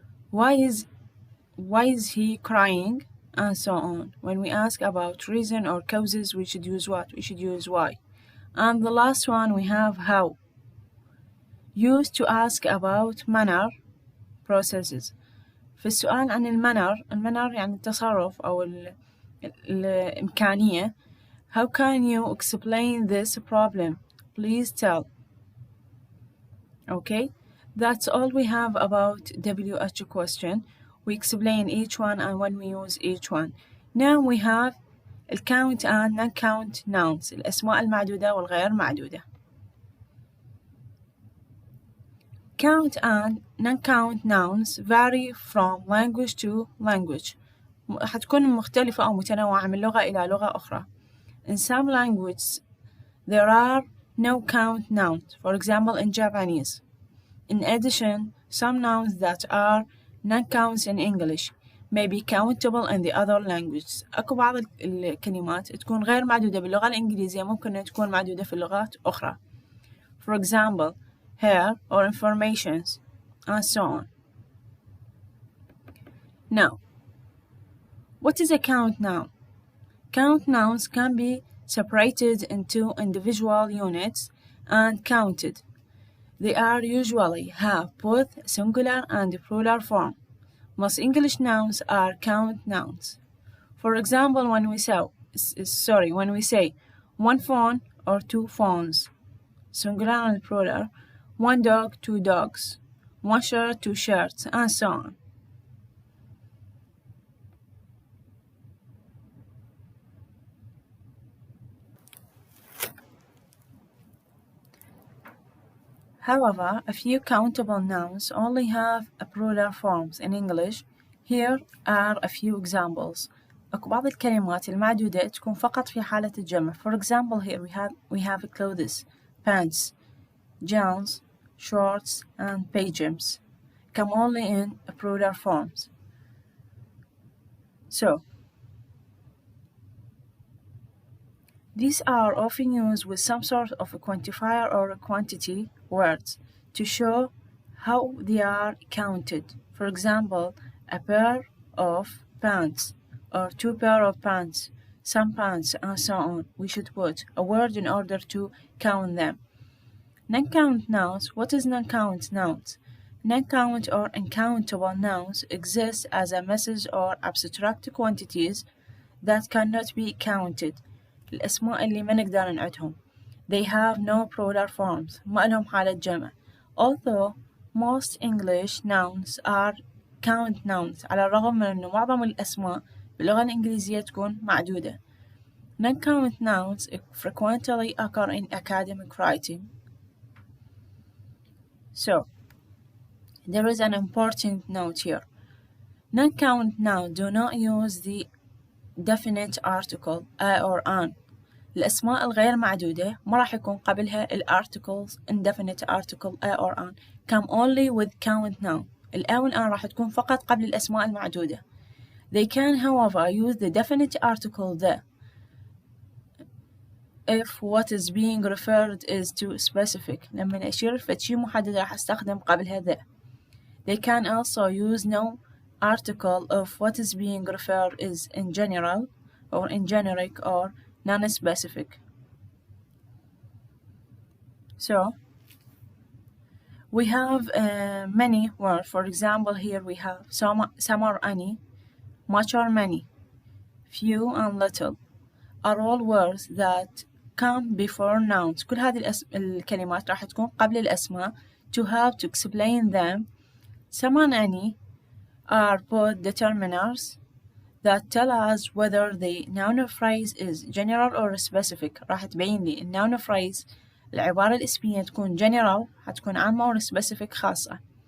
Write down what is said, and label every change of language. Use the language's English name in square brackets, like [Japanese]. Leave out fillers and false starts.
[English] Why is he crying? And so on. When we ask about reason or causes, we should use what? We should use why. And the last one we have how. Used to ask about manner, processes. [Arabic] في السؤال عن المنر يعني التصرف أو الإمكانية. [English] How can you explain this problem? Please tell. Okay, that's all we have about WH question. We explain each one and when we use each one. Now we have count and non-count nouns, [Arabic] الأسماء المعدودة والغير معدودة. [English] Count and non-count nouns vary from language to language. [Arabic] حتكون مختلفة أو متنوعة من لغة إلى لغة أخرى. [English] In some languages, there are no count nouns, for example in Japanese. In addition, some nouns that are non-counts in English may be countable in the other languages. [Arabic] أكو بعض الكلمات تكون غير معدودة باللغة الإنجليزية ممكن تكون معدودة في اللغات أخرى. [English] For example, hair or informations, and so on. Now, what is a count noun? Count nouns can be separated into individual units and counted. They are usually have both singular and plural form. Most English nouns are count nouns. For example, when we say one phone or two phones, singular and plural, one dog, two dogs, one shirt, two shirts, and so on. However, a few countable nouns only have a plural forms in English. Here are a few examples. [Arabic] أكو بعض الكلمات المعدودة تكون فقط في حالة الجمع. [English] For example, here we have clothes, pants, gowns, shorts, and pajamas. Come only in plural forms. So, these are often used with some sort of a quantifier or a quantity words to show how they are counted. For example, a pair of pants or two pair of pants, some pants, and so on. We should put a word in order to count them. Non-count nouns. What is non-count nouns? Non-count or uncountable nouns exist as a message or abstract quantities that cannot be counted. [Arabic] الأسماء اللي ما نقدر نعدهم. [English] They have no plural forms. [Arabic] ما لهم حالة جمع. [English] Although most English nouns are count nouns [Arabic] على الرغم من أنه معظم الأسماء باللغة الإنجليزية تكون معدودة. [English] Non-count nouns frequently occur in academic writing. So, there is an important note here. Non-count nouns do not use the definite article a or an. [Arabic] الأسماء الغير معدودة ما راح يكون قبلها [English] articles indefinite article a or an. Come only with count noun. [Arabic] الأ والآن راح تكون فقط قبل الأسماء المعدودة. [English] They can, however, use the definite article the if what is being referred is to specific. [Arabic] لما أشير فشي محدد راح أستخدم قبلها the. [English] They can also use no article if what is being referred is in general or in generic or non-specific. So, we have many words. For example, here we have some or any, much or many, few and little are all words that come before nouns. [Arabic] كل هذه الكلمات راح تكون قبل الأسماء [English] to help to explain them. Some and any are both determiners that tell us whether the noun phrase is general or specific. [Arabic] راح تبين لي الnoun phrase العبارة الاسمية تكون general حتكون عامة or specific خاصة.